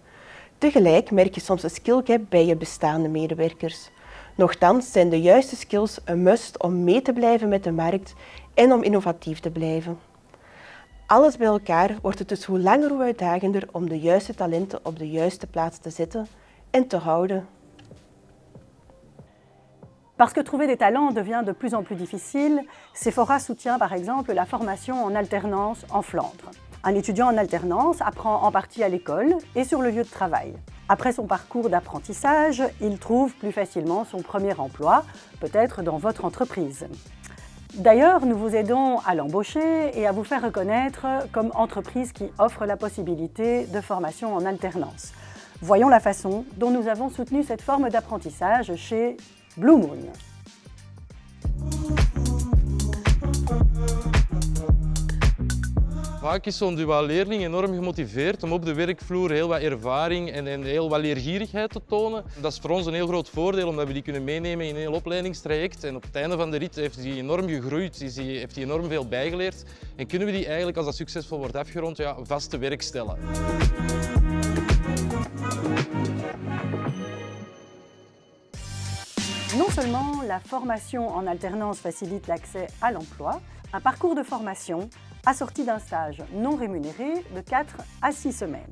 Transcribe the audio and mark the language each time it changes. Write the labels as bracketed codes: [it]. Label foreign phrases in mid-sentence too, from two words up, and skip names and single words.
[nl] Tegelijk merk je soms een skillgap bij je bestaande medewerkers. Nochtans zijn de juiste skills een must om mee te blijven met de markt en om innovatief te blijven. Alles bij elkaar wordt het dus hoe langer hoe uitdagender om de juiste talenten op de juiste plaats te zetten en te houden. [fr] Parce que trouver des talents devient de plus en plus difficile, Sephora soutient par exemple la formation en alternance en Flandre. Un étudiant en alternance apprend en partie à l'école et sur le lieu de travail. Après son parcours d'apprentissage, il trouve plus facilement son premier emploi, peut-être dans votre entreprise. D'ailleurs, nous vous aidons à l'embaucher et à vous faire reconnaître comme entreprise qui offre la possibilité de formation en alternance. Voyons la façon dont nous avons soutenu cette forme d'apprentissage chez Blue Moon. [nl] Vaak is zo'n duaal leerling enorm gemotiveerd om op de werkvloer heel wat ervaring en heel wat leergierigheid te tonen. Dat is voor ons een heel groot voordeel, omdat we die kunnen meenemen in een heel opleidingstraject. En op het einde van de rit heeft hij enorm gegroeid, heeft hij enorm veel bijgeleerd. En kunnen we die eigenlijk, als dat succesvol wordt afgerond, ja, vast te werk stellen. [fr] Non seulement la formation en alternance facilite l'accès à l'emploi, un parcours de formation assorti d'un stage non rémunéré de 4 à 6 semaines.